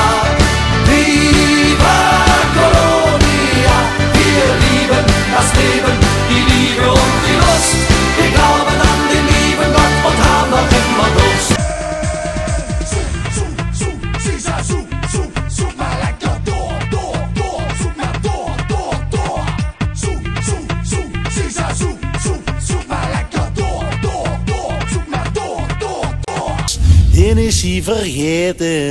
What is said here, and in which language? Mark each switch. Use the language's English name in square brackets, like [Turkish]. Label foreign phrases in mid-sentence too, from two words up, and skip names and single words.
[German] Viva Colonia, wir lieben das Leben, die Liebe und die Lust. Wir glauben an den lieben Gott und haben noch immer Lust. [Dutch] Zoek maar lekker door, zoek maar door. Zoek maar lekker door, zoek maar door. Den is hij vergeten.